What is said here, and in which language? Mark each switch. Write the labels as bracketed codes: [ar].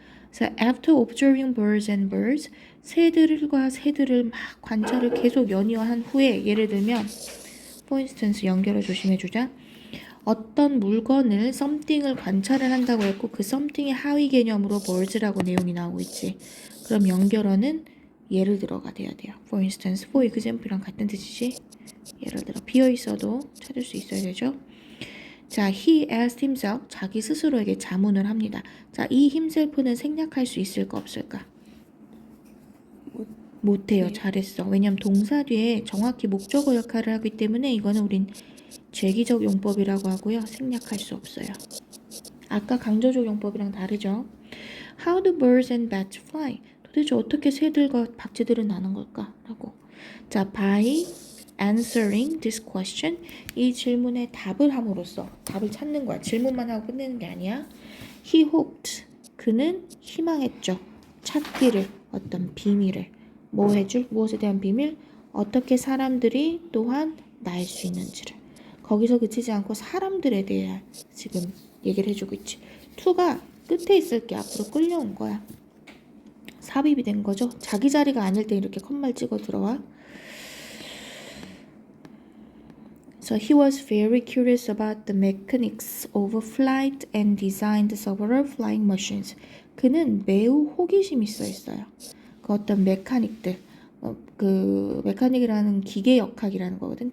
[ko] 그래서 [en] after observing birds and birds [ko] 새들과 새들을 막 관찰을 계속 연이어한 후에 예를 들면 [en] for instance [ko] 연결을 조심해주자. 어떤 물건을 something을 관찰을 한다고 했고 그 something의 하위 개념으로 birds라고 내용이 나오고 있지. 그럼 연결어는 예를 들어가 돼야 돼요. [en] For instance, for example [ko] 랑 같은 뜻이지. 예를 들어 비어 있어도 찾을 수 있어야 되죠. 자, [en] he asked himself, [ko] 자기 스스로에게 자문을 합니다. 자, 이 himself는 생략할 수 있을까 없을까? 못해요. 잘했어. 왜냐면 동사 뒤에 정확히 목적어 역할을 하기 때문에 이거는 우린 죄기적 용법이라고 하고요. 생략할 수 없어요. 아까 강조적 용법이랑 다르죠. [en] How do birds and bats fly? [ko] 도대체 어떻게 새들과 박쥐들은 나는 걸까? 라고. 자, [en] by answering this question, [ko] 이 질문에 답을 함으로써 답을 찾는 거야. 질문만 하고 끝내는 게 아니야. [en] He hoped, [ko] 그는 희망했죠. 찾기를, 어떤 비밀을. 뭐 해줄? 무엇에 대한 비밀? 어떻게 사람들이 또한 날 수 있는지를. 거기서 그치지 않고 사람들에 대해 지금 얘기를 해주고 있지. to가 끝에 있을 게 앞으로 끌려온 거야. 삽입이 된 거죠. 자기 자리가 아닐 때 이렇게 컴말 찍어 들어와. [en] So he was very curious about the mechanics of flight and designed several flying machines. [ko] 그는 매우 호기심이 있어 있어요. 그 어떤 메카닉들, 그 메카닉이라는 기계 역학이라는 거거든.